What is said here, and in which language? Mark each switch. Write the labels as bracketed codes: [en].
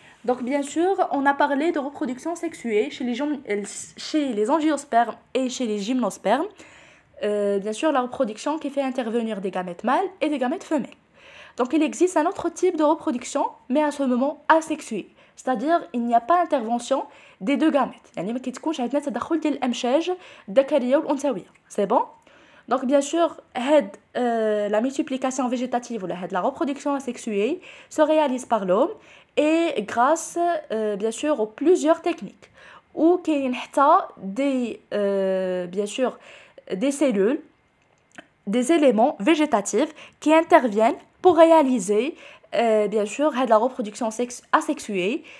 [fr] Donc bien sûr, on a parlé de reproduction sexuée chez les angiospermes et chez les gymnospermes. Bien sûr, la reproduction qui fait intervenir des gamètes mâles et des gamètes femelles. Donc il existe un autre type de reproduction, mais à ce moment asexuée. C'est-à-dire il n'y a pas intervention des deux gamètes. [ar] يعني ما كيتكونش عندنا تدخل ديال الأمشاج الذكرية والأنثوية. [fr] C'est bon? Donc bien sûr, la multiplication végétative ou la reproduction asexuée se réalise par l'homme et grâce bien sûr aux plusieurs techniques. Ou qu'il y a bien sûr des cellules, des éléments végétatifs qui interviennent pour réaliser bien sûr la reproduction asexuée.